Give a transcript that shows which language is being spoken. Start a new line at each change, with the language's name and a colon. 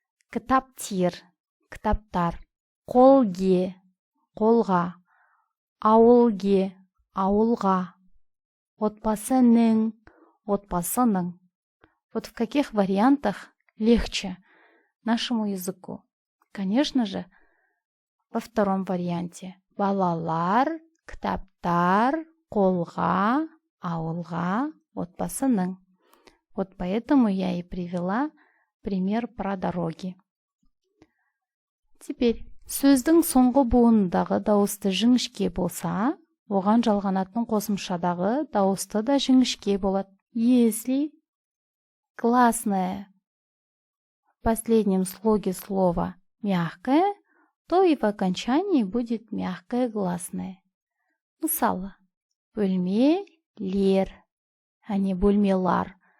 Kazakh: Кітаптер, кітаптар. Қолге, қолға. Ауылге, ауылға. Отбасының, отбасының.
Russian: Вот в каких вариантах легче нашему языку? Конечно же, во втором варианте.
Kazakh: Балалар, кітаптар, қолға, ауылға, отбасының.
Russian: Вот поэтому я и привела пример про дороги. Теперь
Kazakh: Сөздің соңғы буынындағы дауысты жіңішке болса, оған жалғанатын қосымшадағы дауысты да жіңішке болады.
Russian: Если гласное в последнем слоге слова мягкое, то и в окончании будет мягкое гласное.
Kazakh: Мысалы, бөлмелер,
Russian: а не
Kazakh: бөлмелар.